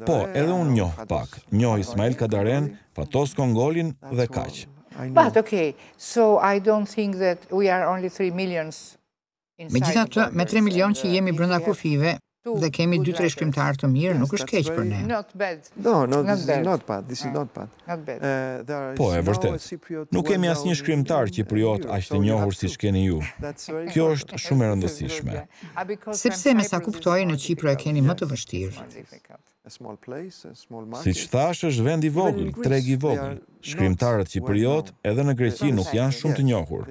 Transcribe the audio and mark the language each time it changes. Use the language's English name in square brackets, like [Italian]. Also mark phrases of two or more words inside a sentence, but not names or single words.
[Albanian] Po, edhe unë njoh pak. Njoh Ismail Kandaren, Fatos Kongolin dhe kaq. [English] But okay, so I don't think that we are only 3 million inside. [Albanian] Megjithatë, me 3 milion që jemi brenda kufive dhe kemi 2-3 shkrimtarë të mirë, nuk është keq për ne. [English] Not bad. No, this is not bad. This is not bad. Not bad. [Albanian] Po, e vërtet. Nuk kemi asnjë shkrimtar Kipriot aq të njohur siç keni ju. Kjo është shumë e rëndësishme. Sepse me sa kuptoj në Kipër e keni më të vështirë. Siç thash, është vend i vogël, treg i vogël. Shkrimtarët Kipriot edhe në Greqi nuk janë shumë të njohur.